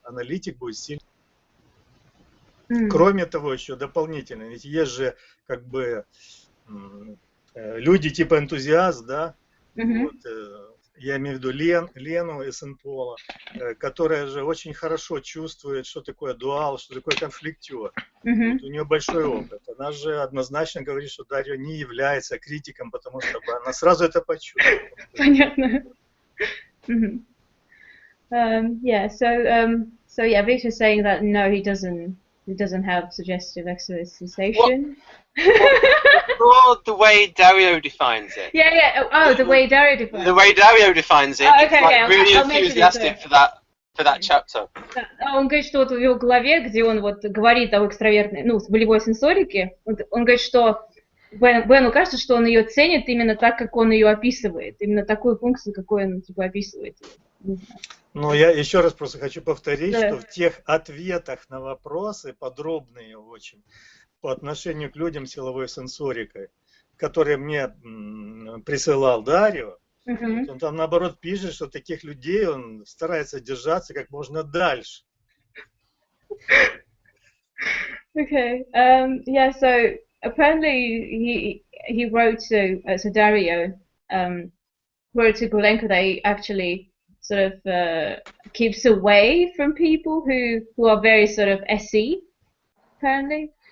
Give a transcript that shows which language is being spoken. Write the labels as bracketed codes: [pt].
[ru] Аналитик будет сильно. Кроме того, еще дополнительно, ведь есть же как бы люди типа энтузиаст, да, вот, я имею в виду Лену из Сен-Пола, которая же очень хорошо чувствует, что такое дуал, что такое конфликтер. Вот, у нее большой опыт. Она же однозначно говорит, что Дарио не является критиком, потому что она сразу это почувствовала. Понятно. [en] Yeah, so yeah, Victor's saying that no, he doesn't have suggestive exercisation. Or the way Dario defines it. Yeah. Oh, the way Dario defines it. The way Dario defines it. Oh, okay, like really enthusiastic for that chapter. [ru] Он говорит, что вот в его главе, где он вот говорит о экстравертной, ну, волевой сенсорике, он говорит, что Бену кажется, что он ее ценит именно так, как он ее описывает, именно такую функцию, какой он типа описывает. Ну, я еще раз просто хочу повторить, что в тех ответах на вопросы, подробные очень, по отношению к людям с силовой сенсорикой, которые мне присылал Дарио, он там наоборот пишет, что таких людей он старается держаться как можно дальше. [en] Okay. Yeah. So apparently he wrote to so Dario wrote to Gulenko that he actually sort of keeps away from people who are very sort of SE, apparently.